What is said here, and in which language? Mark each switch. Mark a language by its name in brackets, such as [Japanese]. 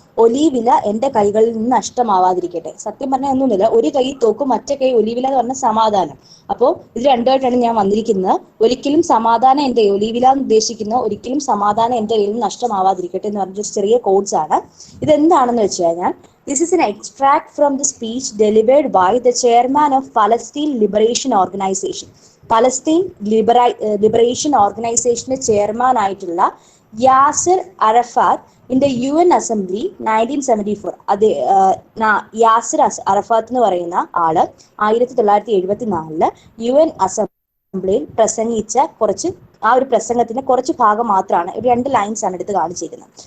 [Malayalam] ഒലീവില എന്റെ കൈകളിൽ നിന്ന് നഷ്ടമാവാതിരിക്കട്ടെ. സത്യം പറഞ്ഞാൽ ഒന്നുമില്ല, ഒരു കൈ തോക്കും മറ്റേ കൈ ഒലീവില എന്ന് പറഞ്ഞ സമാധാനം. അപ്പോൾ ഇത് രണ്ടുമായിട്ടാണ് ഞാൻ വന്നിരിക്കുന്നത്. ഒരിക്കലും സമാധാനം എന്റെ ഒലീവില എന്ന് ഉദ്ദേശിക്കുന്ന ഒരിക്കലും സമാധാനം എന്റെ കയ്യിൽ നിന്ന് നഷ്ടമാവാതിരിക്കട്ടെ എന്ന് പറഞ്ഞൊരു ചെറിയ കോഡ്സ് ആണ്. ഇതെന്താണെന്ന് വെച്ച് കഴിഞ്ഞാൽ, [English] this is an extract from the speech delivered by the chairman of Palestine Liberation Organization. [Malayalam] Palestine liberation ഓർഗനൈസേഷന്റെ ചെയർമാൻ ആയിട്ടുള്ള Yasir അറഫാത്ത് [English] in the UN assembly [Malayalam] 1974. അത് യാസിർ അറഫാത്ത് എന്ന് പറയുന്ന ആള് 1974 UN അസംബ്ലിയിൽ പ്രസംഗിച്ച ആ ഒരു പ്രസംഗത്തിന്റെ കുറച്ച് ഭാഗം മാത്രമാണ്, 2 ലൈൻസ് ആണ് എടുത്ത് കാണിച്ചിരിക്കുന്നത്.